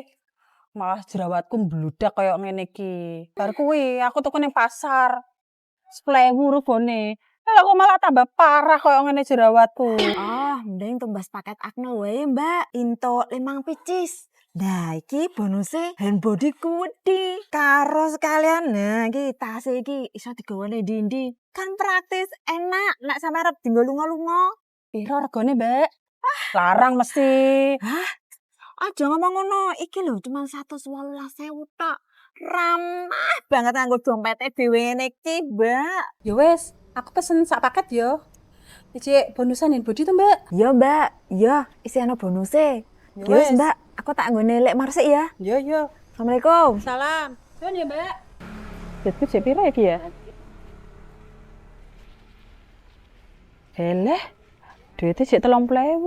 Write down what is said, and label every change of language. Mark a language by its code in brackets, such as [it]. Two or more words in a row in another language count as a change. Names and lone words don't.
[jv] Malah jerawatku mbludak kaya ngene iki. Bar kuwi aku tuku ning pasar. 10.000 regane. Lah kok malah tambah parah kaya ngene jerawatku. Oh, mending tumbas paket Acne wae, Mbak. Into 5 picis. Nah, iki bonuse [en] hand body [jv] kuwedi. Karo sekalian, nah iki tas iki iso digawane ndi-ndi. Kan praktis, enak, nek sampe arep dienggo lunga-lunga. Piro regane, Mbak? Larang mesti. Hah? Aja ngomong ngono. Iki lho cuma 118.000 tok. Ramah banget nganggo dompete dhewe ngene iki, Mbak. Ya wis, aku pesen sak paket ya. Iki bonusan [en] hand body [jv] to, Mbak? Iya, Mbak. Iya, isi ana bonuse. Ya Ya wis, wis. Mbak. Aku tak nggone lek marsik ya. Iya. Assalamualaikum. Salam. Nuwun ya, Mbak. Duitku jek piro iki ya? Eleh, duitnya jek 30.000.